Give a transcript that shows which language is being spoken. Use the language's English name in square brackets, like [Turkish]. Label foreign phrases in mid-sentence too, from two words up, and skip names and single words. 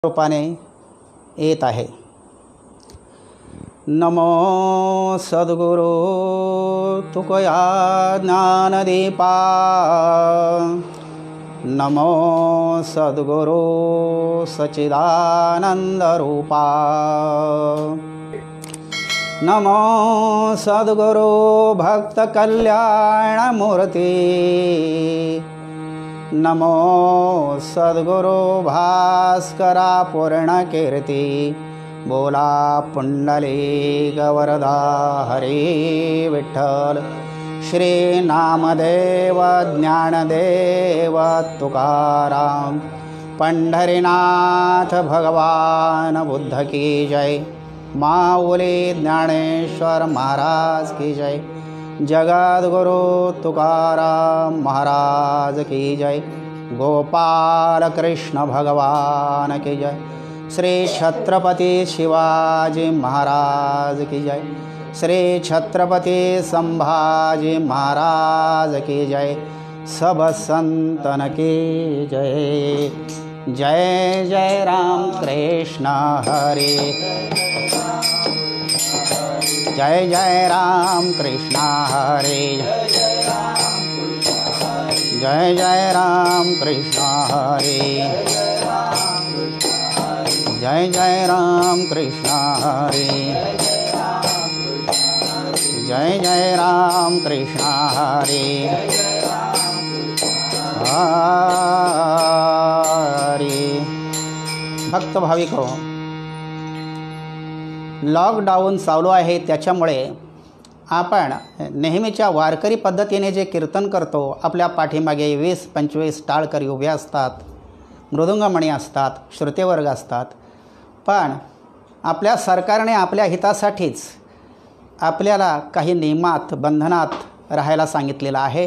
[Marathi] रूपाने येत आहे। नमो सद्गुरु तुकया ज्ञानदीपा, नमो सद्गुरु सच्चिदानंदरूपा, नमो सद्गुरु भक्तकल्याणमूर्ति, नमो सद्गुरु भास्करा पूर्णकीर्ति। बोला पुंडलिक वरदा हरी विठ्ठल, श्री नामदेव ज्ञानदेव तुकाराम, पंढरीनाथ भगवान [Hindi] बुद्ध की जय, माऊली ज्ञानेश्वर महाराज की जय, जगद्गुरु तुकाराम महाराज की जय, गोपाल कृष्ण भगवान की जय, श्री छत्रपति शिवाजी महाराज की जय, श्री छत्रपति संभाजी महाराज की जय, सब संतन की जय। [Marathi] जय जय राम कृष्ण हरे, जय जय राम कृष्ण हरे, जय जय राम कृष्ण हरे, जय जय राम कृष्ण हरे, जय जय राम कृष्ण हरे हरे। भक्त भाविको, लॉकडाऊन चालू आहे, त्याच्यामुळे आपण नेहमीच्या वारकरी पद्धतीने जे कीर्तन करतो, आपल्या पाठीमागे 20-25 टाळकरी उभे असतात, मृदुंगमणी असतात, श्रुतेवर्ग असतात, पण आपल्या सरकारने आपल्या हितासाठीच आपल्याला काही नियमात बंधनात राहायला सांगितलेलं आहे।